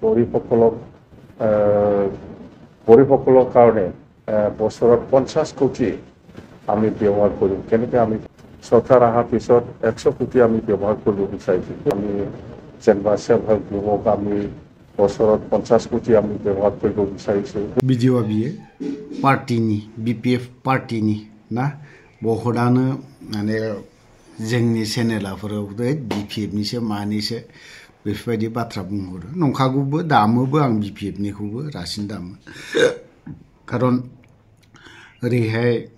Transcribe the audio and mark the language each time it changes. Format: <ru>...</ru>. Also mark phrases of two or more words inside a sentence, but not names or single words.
<as>গৰীবসকলৰ কাৰণে বছৰত 50 কোটি আমি ব্যৱহাৰ কৰিম কেনেকৈ আমি চৰকাৰ অহাৰ পিছত 100 কোটি আমি ব্যৱহাৰ কৰিব বিচাৰিছোঁ আমি যেনিবা</as> <en>self help group</en> <as>আমি বছৰত 50 কোটি আমি ব্যৱহাৰ কৰিব বিচাৰিছোঁ</as> <brx>ভিডিঅ' বিয়ে पार्टीनि BPF पार्टीनि ना बहुतानो माने जोंनि चेनेलफोराव BPF निसो मानिसो बेफोरबायदि बाथ्रा बुंहरो नंखागौबो दामोबो आं BPF निखौबो रासिन दामो खारन ओरैहाय</brx>